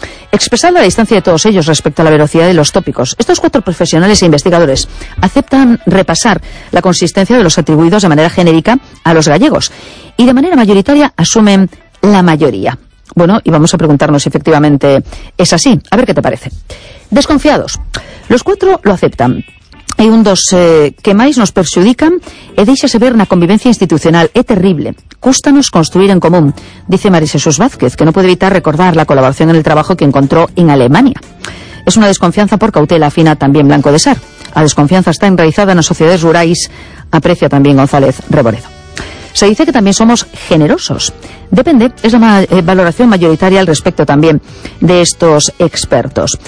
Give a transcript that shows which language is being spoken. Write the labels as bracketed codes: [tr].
[es] Expresar la distancia de todos ellos respecto a la velocidad de los tópicos, estos cuatro profesionales e investigadores aceptan repasar la consistencia de los atribuidos de manera genérica a los gallegos y de manera mayoritaria asumen la mayoría. Bueno, y vamos a preguntarnos si efectivamente es así. A ver qué te parece. Desconfiados. Los cuatro lo aceptan. [gl] E un dos que máis nos perxudican e deixase ver na convivencia institucional. É terrible. Cústanos construir en común, dice María Xesús Vázquez, que non pode evitar recordar [es] la colaboración en el trabajo que encontró en Alemania. Es una desconfianza por cautela, afina también [gl] Blanco de Sar. A desconfianza está enraizada nas sociedades rurais, aprecia también González Reboredo. [es] Se dice que también somos generosos. Depende, es la valoración mayoritaria al respecto también de estos expertos.